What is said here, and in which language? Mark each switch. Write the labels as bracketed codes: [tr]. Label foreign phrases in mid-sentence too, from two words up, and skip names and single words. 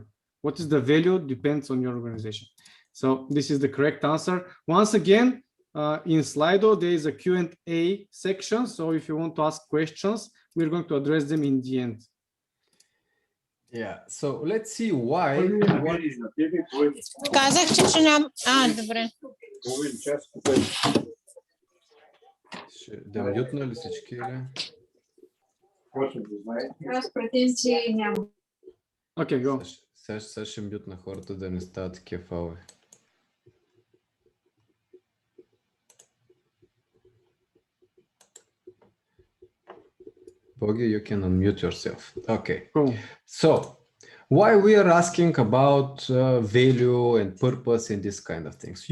[en] What is the value depends on your organization. So this is the correct answer. Once again, in Slido, there is a Q&A section. So if you want to ask questions, we're going to address them in the end. Yeah, so let's see why. [bg] Казахте, че ням... добре. Да мютна ли всички или? Аз претенции нямам. [en] Okay, go. [bg] Сега ще мютна хората да не стават такива фалове. [en] Bogi, you can unmute yourself. Okay. Cool. So, why we are asking about value and purpose and this kind of things?